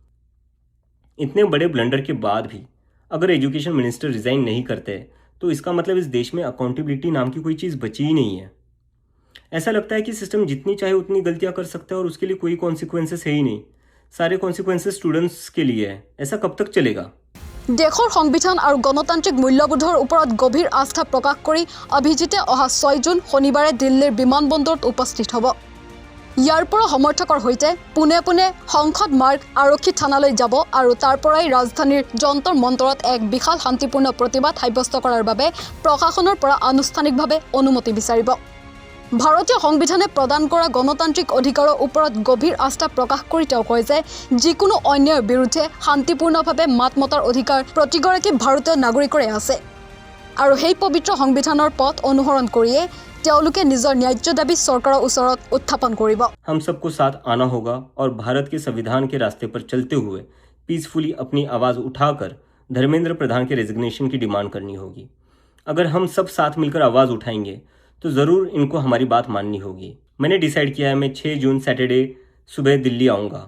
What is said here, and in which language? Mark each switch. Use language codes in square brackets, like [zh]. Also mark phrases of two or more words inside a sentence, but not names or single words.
[hi] इतने बड़े ब्लंडर के बाद भी अगर [en] education minister [hi] रिज़ाइन नहीं करते तो इसका मतलब इस देश में अकाउंटेबिलिटी नाम की कोई चीज़ बची ही नहीं है। ऐसा लगता है कि सिस्टम जितनी चाहे उतनी गलतियां कर सकता है और उसके लिए कोई कॉन्सिक्वेंसेस है ही नहीं। सारे कॉन्सिक्वेंसेस स्टूडेंट्स के लिए है। ऐसा कब तक चलेगा? [as] দেশৰ সংবিধান আৰু গণতান্ত্ৰিক মূল্যবোধৰ ওপৰত গভীৰ আস্থা প্ৰকাশ কৰি অভিজিতে অহা 6 জুন শনিবাৰে দিল্লীৰ বিমানবন্দৰত উপস্থিত হ'ব। ইয়াৰ পৰা সমৰ্থকৰ সৈতে পোনে পোনে সংসদ মাৰ্গ আৰক্ষী থানালৈ যাব আৰু তাৰ পৰাই ৰাজধানীৰ যন্তৰ মন্তৰত এক বিশাল শান্তিপূৰ্ণ প্ৰতিবাদ সাব্যস্ত কৰাৰ বাবে প্ৰশাসনৰ পৰা আনুষ্ঠানিকভাৱে অনুমতি বিচাৰিব। ভাৰতীয় সংবিধানে প্ৰদান কৰা গণতান্ত্ৰিক অধিকাৰৰ ওপৰত গভীৰ আস্থা প্ৰকাশ কৰি তেওঁ কয় যে যিকোনো অন্যায়ৰ বিৰুদ্ধে শান্তিপূৰ্ণভাৱে মাত মতাৰ অধিকাৰ প্ৰতিগৰাকী ভাৰতীয় নাগৰিকৰে আছে আৰু সেই পবিত্ৰ সংবিধানৰ পথ অনুসৰণ কৰিয়ে তেওঁলোকে নিজৰ ন্যায্য দাবী চৰকাৰৰ ওচৰত উত্থাপন কৰিব। [hi] हम सबको साथ आना होगा और भारत के संविधान के रास्ते पर चलते हुए पीसफुली अपनी आवाज़ उठाकर धर्मेंद्र प्रधान के रेजिग्नेशन की डिमांड करनी होगी। अगर हम सब साथ मिलकर आवाज़ उठाएंगे तो ज़रूर इनको हमारी बात माननी होगी। मैंने डिसाइड किया है मैं 6 जून सैटरडे सुबह दिल्ली आऊँगा।